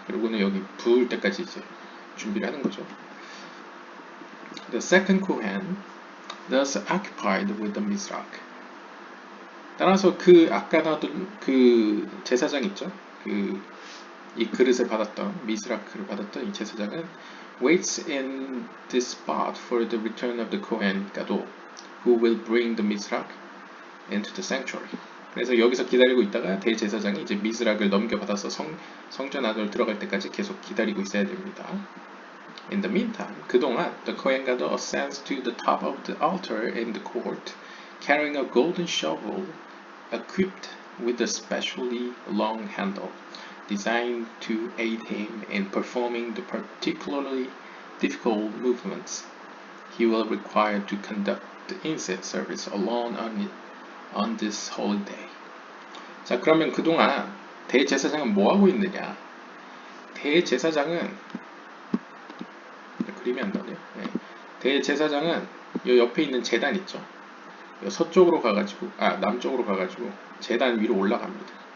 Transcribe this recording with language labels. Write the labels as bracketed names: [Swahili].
[Korean] 그리고는 여기 부을 때까지 이제 준비를 하는 거죠. [English] The second Kohen thus occupied with the Mizrak. [Korean] 따라서 그 아까 나왔던 그 제사장 있죠? 이 그릇을 받았던 미스라크를 받았던 이 제사장은 [English] waits in this spot for the return of the Kohen Gadol, who will bring the Mizrak into the sanctuary. [Korean] 그래서 여기서 기다리고 있다가 대제사장이 이제 미스락을 넘겨받아서 성전 안으로 들어갈 때까지 계속 기다리고 있어야 됩니다. [English] In the meantime, [Korean] 그동안 [English] the Kohen Gadol ascends to the top of the altar in the court, carrying a golden shovel equipped with a specially long handle, designed to aid him in performing the particularly difficult movements he will require to conduct the incense service alone on this holy day. [Korean] 자, 그러면 그동안 대제사장은 뭐 하고 있느냐? 대제사장은 그림이 안 나네요. 네. 대제사장은 이 옆에 있는 제단 있죠. 서쪽으로 가가지고 남쪽으로 가가지고 제단 위로 올라갑니다.